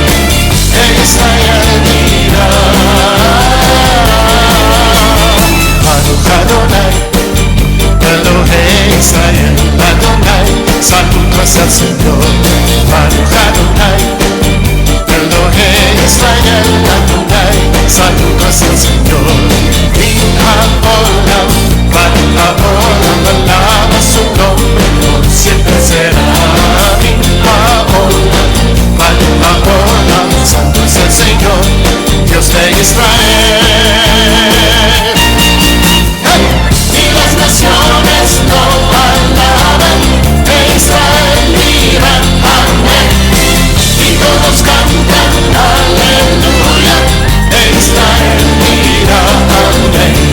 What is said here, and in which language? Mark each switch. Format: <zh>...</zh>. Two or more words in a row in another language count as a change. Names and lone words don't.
<es>E Israel mira.</es> <he>ברוך אדוני, אלוהי ישראל, אדוני,</he> <es>saludos al Señor.</es> <he>ברוך אדוני, אלוהי ישראל, אדוני,</he> <es>saludos al Señor.</es> <he>מן העולם, ברוך העולם,</he> <es>alaba su nombre, por siempre será.</es> <he>מן העולם, ברוך העולם,</he> <es>santo es el Señor, Dios de Israel. Y las naciones lo alaban, e Israel mira, amén. Y todos cantan, aleluya, e Israel mira, amén.</es>